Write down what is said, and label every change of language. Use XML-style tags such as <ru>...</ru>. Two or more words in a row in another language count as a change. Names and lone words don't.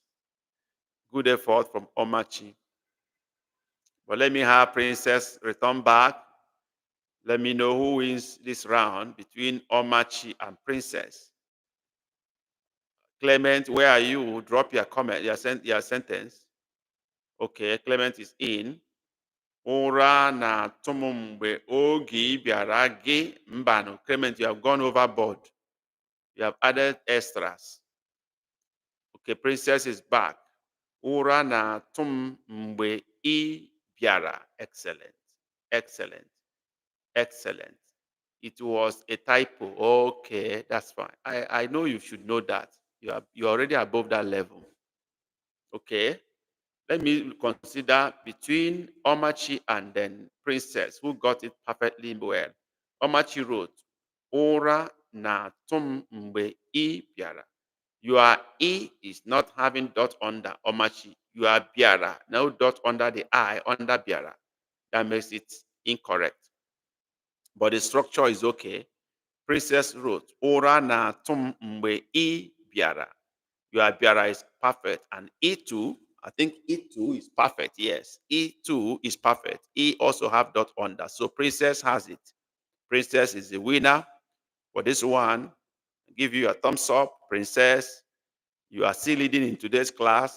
<en>Good effort from Omachi. But let me have Princess return back. Let me know who wins this round between Omachi and Princess. Clement, where are you? Drop your comment, your sentence. Okay, Clement is in.</en> <ig>Ụra na-atụ m mgbe oge ị bịara gị mbanụ.</ig> <en>Clement, you have gone overboard. You have added extras. Okay, Princess is back.</en> <ig>Ụra na-atụ m mgbe ị bịara.</ig> <en>Excellent. Excellent. Excellent. It was a typo. Okay, that's fine. I know you should know that. You're already above that level. Okay. Let me consider between Omachi and then Princess, who got it perfectly well. Omachi wrote,</en> <ig>Ora na tum mgbe I biara.</ig> <en>Your E is not having dot under Omachi. You are biara. No dot under the I, under biara. That makes it incorrect. But the structure is okay. Princess wrote,</en> <ig>Ora na tum mgbe I biara.</ig> <en>Your biara is perfect. And E2, I think E2 is perfect. Yes, E2 is perfect. E also have dot under. So Princess has it. Princess is the winner for this one. I give you a thumbs up, Princess. You are still leading in today's class.</en>